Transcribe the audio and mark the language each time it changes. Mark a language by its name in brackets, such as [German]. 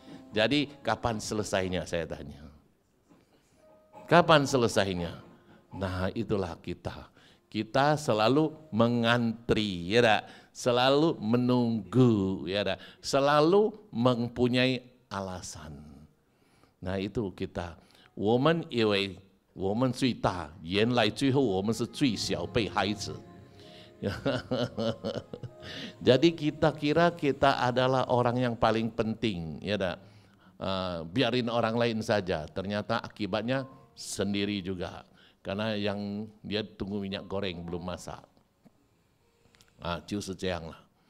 [Indonesian] Jadi kapan selesainya saya tanya. Kapan selesainya? Nah itulah kita. Kita selalu mengantri, ya dak? Selalu menunggu, ya dak? Selalu mempunyai alasan. Nah itu kita. [Chinese] 我们以为我们最大，原来最后我们是最小被害者。 [Indonesian] Jadi kita kira kita adalah orang yang paling penting, ya dak? Biarin orang lain saja. Ternyata akibatnya sendiri juga. Karena yang dia tunggu minyak goreng belum masak. Justru lah.